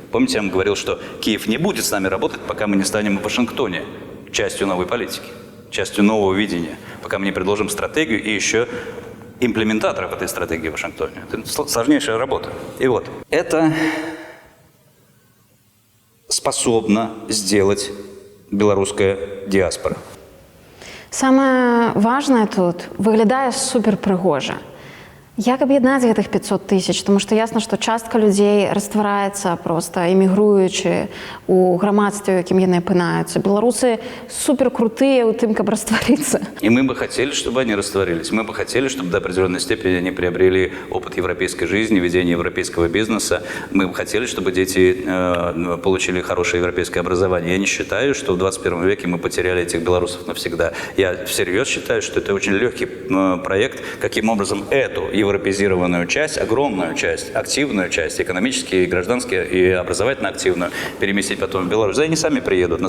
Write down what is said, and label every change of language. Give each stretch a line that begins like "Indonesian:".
Russian: Помните, я вам говорил, что Киев не будет с нами работать, пока мы не станем в Вашингтоне частью новой политики, частью нового видения, пока мы не предложим стратегию и еще имплементаторов этой стратегии в Вашингтоне. Это сложнейшая работа. И вот, это способна сделать белорусская диаспора. Самое важное
Belarusian: тут выглядае суперпрыгожа. Як аб'яднаць гэтых 500 тысяч? Тому што ясна, што частка людзей раствараецца проста, эмігруючы у грамадстве, у якім яны апынаюцца. Беларусы суперкрутыя ў тым, каб растварыцца.
Russian: И мы бы хотели, чтобы они растворились. Мы бы хотели, чтобы до определенной степени они приобрели опыт европейской жизни, ведения европейского бизнеса. Мы бы хотели, чтобы дети получили хорошее европейское образование. Я не считаю, что в 21 веке мы потеряли этих белорусов навсегда. Я всерьез считаю, что это очень легкий проект, каким образом эту европезированную часть, огромную часть, активную часть, экономически, и граждански, и образовательно активную, переместить потом в Беларусь. Да, они сами приедут.